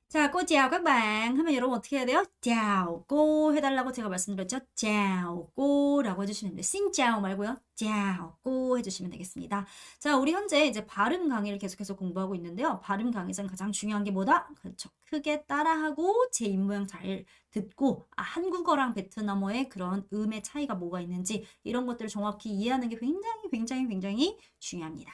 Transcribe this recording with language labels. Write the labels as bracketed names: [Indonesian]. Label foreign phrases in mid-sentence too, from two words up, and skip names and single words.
[Korean] 자, [Vietnamese] cô chào các bạn. [Korean] 하면 여러분 어떻게 해야 돼요? [Vietnamese] chào cô [Korean] 해달라고 제가 말씀드렸죠? [Vietnamese] chào cô [Korean] 라고 해주시면 돼요. [Vietnamese] xin chào [Korean] 말고요. [Vietnamese] chào cô [Korean] 해주시면 되겠습니다. 자, 우리 현재 이제 발음 강의를 계속해서 공부하고 있는데요. 발음 강의에서는 가장 중요한 게 뭐다? 그렇죠. 크게 따라하고 제 입모양 잘 듣고 한국어랑 베트남어의 그런 음의 차이가 뭐가 있는지 이런 것들을 정확히 이해하는 게 굉장히 중요합니다.